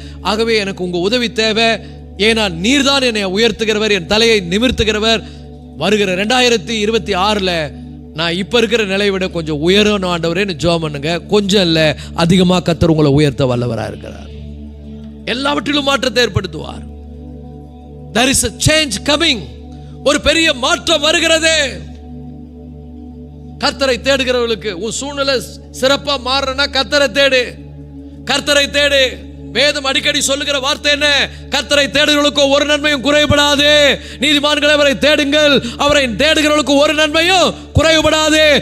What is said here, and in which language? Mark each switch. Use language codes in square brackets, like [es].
[ta] ஆகவே எனக்கு உங்க உதவி தேவை. ஏன்னா நீர்தான் என்னை உயர்த்துகிறவர், என் தலையை நிமிர்த்துகிறவர். வருகிற 2026 நான் இப்ப இருக்கிற நிலையை விட கொஞ்சம் உயரணும் ஆண்டவரேன்னு ஜெபம் பண்ணுங்க. கொஞ்சம் இல்ல, அதிகமாக கர்த்தர் உங்களை உயர்த்த வல்லவராக இருக்கிறார். எல்லாவற்றிலும் மாற்றத்தை ஏற்படுத்துவார். [en] There is a change coming. [ta] ஒரு பெரிய மாற்றம் வருகிறது. கர்த்தரை தேடுகிறவர்களுக்கு உன் சூழ்நிலை சிறப்பா மாறனா கர்த்தரை தேடு, கர்த்தரை தேடு. வேதம் அடிக்கடி சொல்லுகிற வார்த்தை என்ன? கர்த்தரை தேடுகிறவர்களுக்கு ஒரு நன்மையும் குறைபடாது. நீதிமான்களை அவரை தேடுங்கள், அவரை தேடுகிறவர்களுக்கு ஒரு நன்மையும் குறைபடாது.